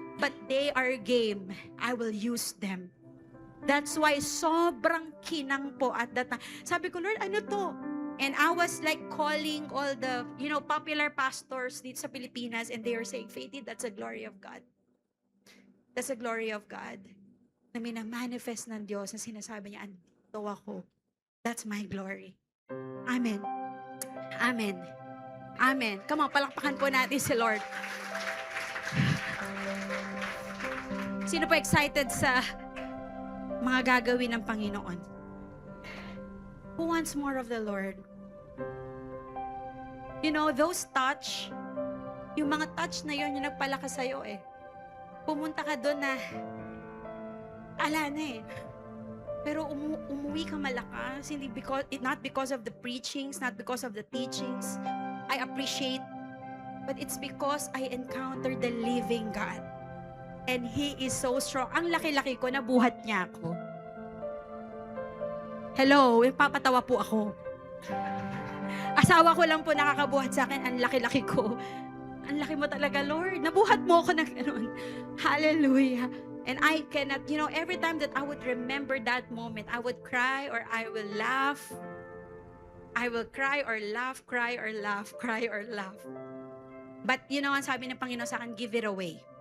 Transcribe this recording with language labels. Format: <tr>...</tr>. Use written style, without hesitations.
<en>But they are game. I will use them. That's why</en> <tl>sobrang kinang po</tl> <en>at that time.</en> <tl>Sabi ko,</tl> <en>Lord,</en> <tl>ano to?</tl> <en>And I was like calling all the, popular pastors</en> <tl>dito sa Pilipinas,</tl> <en>and they were saying, Faithy, that's the glory of God. That's the glory of God.</en> <tl>Na minamanifest ng Diyos na sinasabi niya, andito ako.</tl> <en>That's my glory. Amen. Amen. Amen. Come on,</en> <tl>palakpakan po natin si Lord. Sino po excited sa mga gagawin ng Panginoon?</tl> <en>Who wants more of the Lord? Those touch,</en> <tl>yung mga touch na yon yung nagpalakas sa'yo eh. Pumunta ka doon na, ala na eh. Pero umuwi ka malakas,</tl> <en>not because of the preachings, not because of the teachings. I appreciate, but it's because I encountered the living God. And He is so strong.</en> <tl>Ang laki-laki ko, nabuhat niya ako. Hello, papatawa po ako. Asawa ko lang po nakakabuhat sa akin, ang laki-laki ko. Ang laki mo talaga, Lord. Nabuhat mo ako ng ganun. Hallelujah.</tl> <en>And I cannot, every time that I would remember that moment, I would cry or I will laugh. I will cry or laugh, cry or laugh, cry or laugh. But</en> <tl>ang sabi ng Panginoon sa akin,</tl> <en>give it away.</en>